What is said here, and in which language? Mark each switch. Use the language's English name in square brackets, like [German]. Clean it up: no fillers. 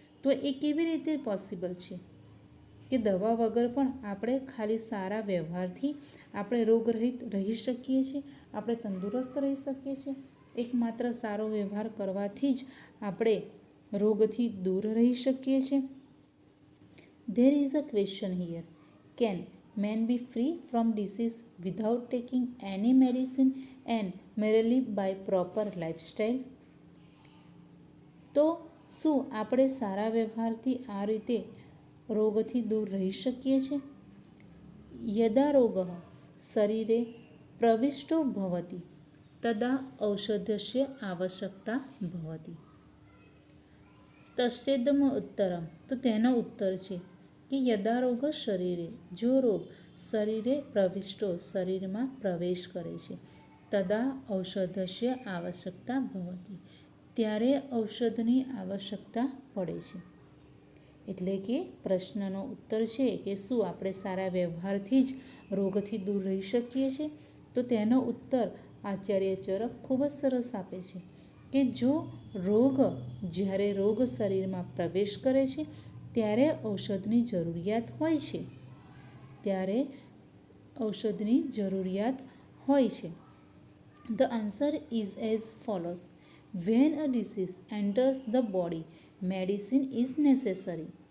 [Gujarati] તો એ કેવી રીતે પોસિબલ છે કે દવા વગર પણ આપણે ખાલી સારા વ્યવહારથી આપણે રોગરહિત રહી શકીએ છીએ, આપણે તંદુરસ્ત રહી શકીએ છીએ? એકમાત્ર સારો વ્યવહાર કરવાથી જ આપણે રોગથી દૂર રહી શકીએ છીએ. [English] There is a question here. Can man be free from disease without taking any medicine and merely by proper lifestyle? [Gujarati] તો શું આપણે સારા વ્યવહારથી આ રીતે રોગથી દૂર રહી શકીએ છીએ? [Sanskrit] યદા રોગઃ શરીરે પ્રવિષ્ટો ભવતિ તદા ઔષધસ્ય આવશ્યકતા ભવતિ. તસ્યેદમ ઉત્તરમ. [Gujarati] તો તેનો ઉત્તર છે કે [Sanskrit] યદા રોગ શરીરે, [Gujarati] જો રોગ શરીરે પ્રવિષ્ટો શરીરમાં પ્રવેશ કરે છે, [Sanskrit] તદા ઔષધસ્ય આવશ્યકતા ભવતિ [Gujarati] ત્યારે ઔષધની આવશ્યકતા પડે છે. એટલે કે પ્રશ્નનો ઉત્તર છે કે શું આપણે સારા વ્યવહારથી જ રોગથી દૂર રહી શકીએ છીએ? તો તેનો ઉત્તર આચાર્ય ચરક ખૂબ જ સરસ આપે છે કે જો જ્યારે રોગ શરીરમાં પ્રવેશ કરે છે ત્યારે ઔષધની જરૂરિયાત હોય છે, ત્યારે ઔષધની જરૂરિયાત હોય છે. [English] The answer is as follows. When a disease enters the body, medicine is necessary.